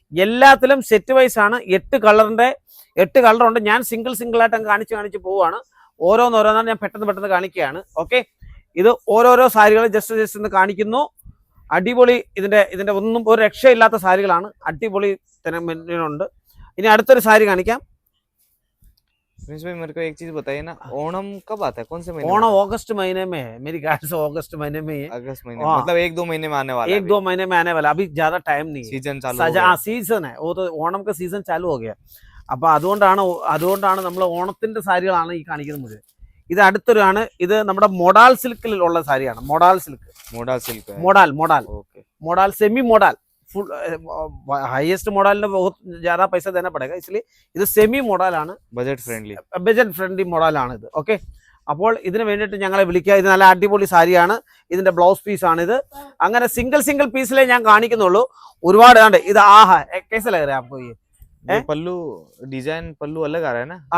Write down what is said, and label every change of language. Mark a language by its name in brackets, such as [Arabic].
[Malayalam] എല്ലാത്തിലും set vice ആണ്. 8 കളറുണ്ട്. ഞാൻ സിംഗിളായിട്ട് കാണിച്ച് പോവുകയാണ്. ഓരോന്നോരോന്നാണ് ഞാൻ പെട്ടെന്ന് കാണിക്കുകയാണ്. ഓക്കെ, ഇത് ഓരോരോ സാരികൾ ജസ്റ്റ് ഒന്ന് കാണിക്കുന്നു. അടിപൊളി ഇതിന്റെ ഒന്നും ഒരു രക്ഷയില്ലാത്ത സാരികളാണ്. അടിപൊളി ഉണ്ട്. ഇനി അടുത്തൊരു സാരി കാണിക്കാം. [Hindi] मेरे को एक चीज बताइए ना, ओणम कब आता है? कौन से महीने? ओणम अगस्त महीने में है. मेरी ख्याल से अगस्त महीने में ही है. अगस्त महीने मतलब 1-2 महीने में आने वाला है. 1-2 महीने में आने वाला. अभी ज्यादा टाइम नहीं है. सीजन चालू हो गया. सीजन है वो तो. ओणम का सीजन चालू हो गया. [Malayalam] അപ്പോൾ അതുകൊണ്ടാണ് നമ്മൾ ഓണത്തിന്റെ സാരികളാണ് ഈ കാണിക്കുന്നത് മുഴുവൻ. ഇത് അടുത്തൊരാണ്. ഇത് നമ്മുടെ മൊഡാൽ സിൽക്കിലുള്ള സാരിയാണ്. [Hindi] Modal semi modal full highest modal ने बहुत ज्यादा पैसा देना पड़ेगा, इसलिए [Malayalam] ഇത് സെമി മോഡലാണ്. ബജറ്റ് ഫ്രണ്ട്ലി മോഡലാണ് ഇത്. ഓക്കെ, അപ്പോൾ ഇതിന് വേണ്ടിയിട്ട് ഞങ്ങളെ വിളിക്കുക. ഇത് നല്ല അടിപൊളി സാരിയാണ്. ഇതിന്റെ ബ്ലൗസ് പീസാണിത്. അങ്ങനെ സിംഗിൾ പീസിലേ ഞാൻ കാണിക്കുന്നുള്ളൂ. ഒരുപാട് ആണ്. ഇത് ആഹാ [Hindi] कैसा लग रहा है आपको? ये पल्लू डिजाइन पल्लू अलग आ रहा है ना?